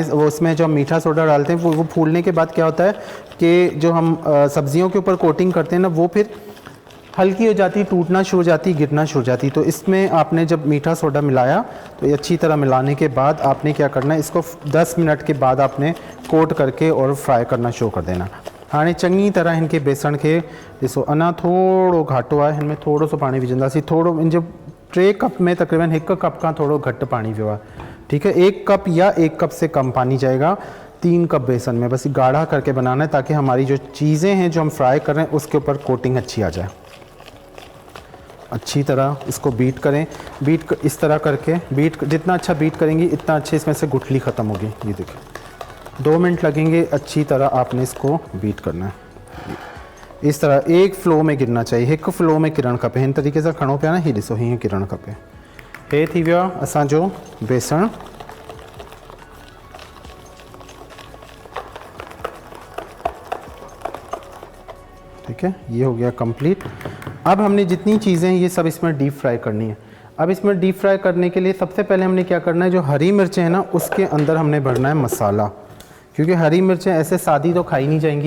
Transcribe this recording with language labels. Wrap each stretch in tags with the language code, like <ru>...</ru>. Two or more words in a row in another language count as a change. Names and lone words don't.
<hi>वो उसमें जो हम मीठा सोडा डालते हैं वो फूलने के बाद क्या होता है कि जो हम सब्ज़ियों के ऊपर कोटिंग करते हैं ना, वो फिर हल्की हो जाती, टूटना शुरू हो जाती, गिरना शुरू हो जाती। तो इसमें आपने जब मीठा सोडा मिलाया, तो ये अच्छी तरह मिलाने के बाद आपने क्या करना है, इसको 10 मिनट के बाद आपने कोट करके और फ्राई करना शुरू कर देना।</hi> <sd>हाँ, चंगी तरह इनके बेसन के ॾिसो, अञा थोड़ो घाटो आहे, इनमें थोड़ो सो पानी विझंदासीं। थोड़ो इन जो 3 कप में तकरीबन 1 कप का थोड़ो घट पानी वियो आहे।</sd> <hi>ठीक है, 1 कप या 1 कप से कम पानी जाएगा 3 कप बेसन में। बस गाढ़ा करके बनाना है, ताकि हमारी जो चीज़ें हैं जो हम फ्राई कर रहे हैं उसके ऊपर कोटिंग अच्छी आ जाए। अच्छी तरह इसको बीट करें। इस तरह करके जितना अच्छा बीट करेंगी, इतना अच्छे इसमें से गुठली ख़त्म होगी। ये देखिए, 2 मिनट लगेंगे। अच्छी तरह आपने इसको बीट करना है। इस तरह एक फ्लो में गिरना चाहिए, एक फ्लो में</hi> <sd>किरण खपे। इन तरीके से खणो पिया ना, ही ॾिसो हीअं किरण खपे। हे थी वियो आहे असांजो बेसण।</sd> <hi>ठीक है, ये हो गया कंप्लीट। अब हमने जितनी चीज़ें हैं ये सब इसमें</hi> <en>deep fry</en> <hi>करनी है। अब इसमें</hi> <en>deep fry</en> <hi>करने के लिए सबसे पहले हमने क्या करना है, जो हरी मिर्चें हैं ना, उसके अंदर हमने भरना है मसाला, क्योंकि हरी मिर्चें ऐसे सादी तो खाई नहीं जाएंगी।</hi>